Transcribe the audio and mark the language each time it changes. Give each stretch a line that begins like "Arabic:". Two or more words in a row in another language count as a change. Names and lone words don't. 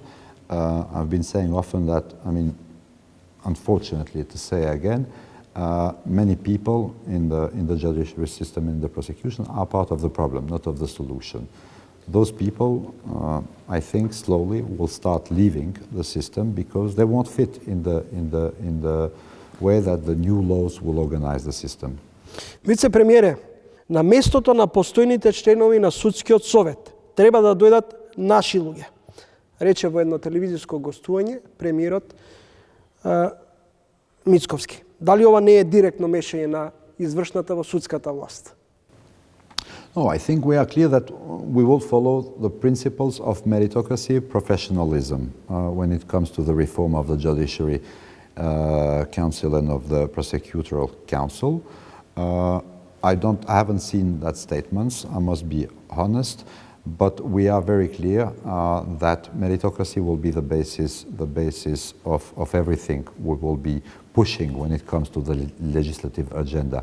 English: I've been saying often that, unfortunately to say again, many people in the judiciary system, in the prosecution, are part of the problem, not of the solution. Those people, I think, slowly will start leaving the system because they won't fit in the way that the new laws will organize the system.
Macedonian: Вице-премиере, на местото на постојните членови на судскиот совет треба да дојдат наши луѓе. Рече во едно телевизиско гостување премиерот Мицковски. Дали ова не е директно мешање на извршната во судската власт?
English: No, I think we are clear that we will follow the principles of meritocracy, professionalism when it comes to the reform of the Judiciary Council and of the Prosecutorial Council. I haven't seen that statements, I must be honest, but we are very clear that meritocracy will be the basis of everything we will be pushing when it comes to the legislative agenda.